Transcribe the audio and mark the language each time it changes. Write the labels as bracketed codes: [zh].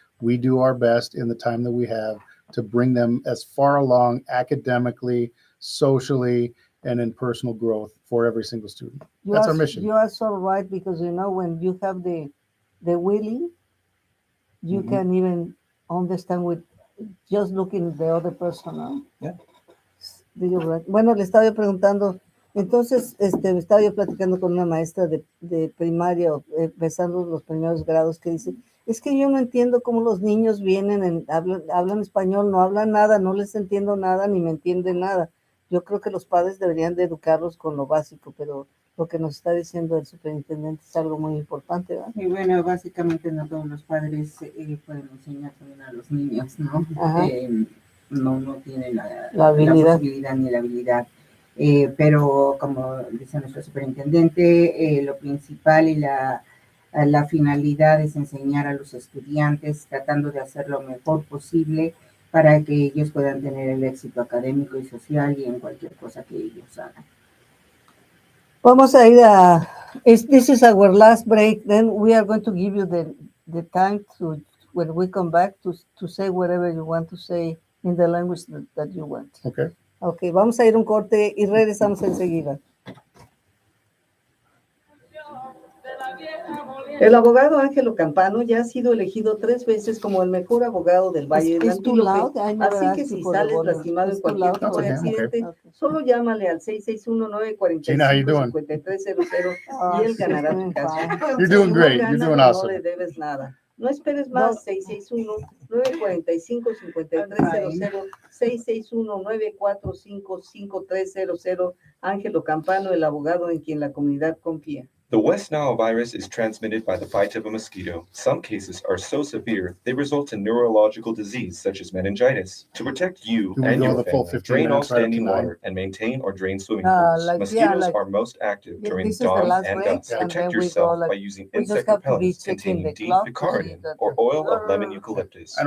[en] We do our best in the time that we have to bring them as far along academically, socially, and in personal growth for every single student. That's our mission. You are so right, because you know, when you have the willing, you can even understand with just looking at the other person, [es] ¿no? [en] Yeah. [es] Bueno, le estaba yo preguntando, entonces estaba yo platicando con una maestra de primaria, empezando los primeros grados, que dice, es que yo no entiendo cómo los niños vienen, hablan español, no hablan nada, no les entiendo nada, ni me entienden nada. Yo creo que los padres deberían de educarlos con lo básico, pero lo que nos está diciendo el superintendente es algo muy importante, ¿verdad? Y bueno, básicamente no todos los padres pueden enseñar también a los niños, ¿no? No tienen la posibilidad ni la habilidad. Pero como dice nuestro superintendente, lo principal y la finalidad es enseñar a los estudiantes, tratando de hacer lo mejor posible para que ellos puedan tener el éxito académico y social y en cualquier cosa que ellos hagan. Vamos a ir [en] this is our last break, then we are going to give you the time to, when we come back, to say whatever you want to say in the language that you want. Okay. [es] Okay, vamos a ir un corte y regresamos enseguida. El abogado Ángelo Campano ya ha sido elegido 3 veces como el mejor abogado del Valle del Antelope. Así que si sales lastimado en cualquier tipo de accidente, solo llámale al 661-945-5300 y él ganará tu caso. [en] You're doing great. You're doing awesome. [es] No le debes nada. No esperes más. 661-945-5300, 661-945-5300. Ángelo Campano, el abogado en quien la comunidad confía. [en] The West Nile virus is transmitted by the bite of a mosquito. Some cases are so severe, they result in neurological disease such as meningitis. To protect you and your family, drain all standing water and maintain or drain swimming pools. Mosquitoes are most active during dawn and dusk. Protect yourself by using insect repellents containing D-picaridin or oil of lemon eucalyptus.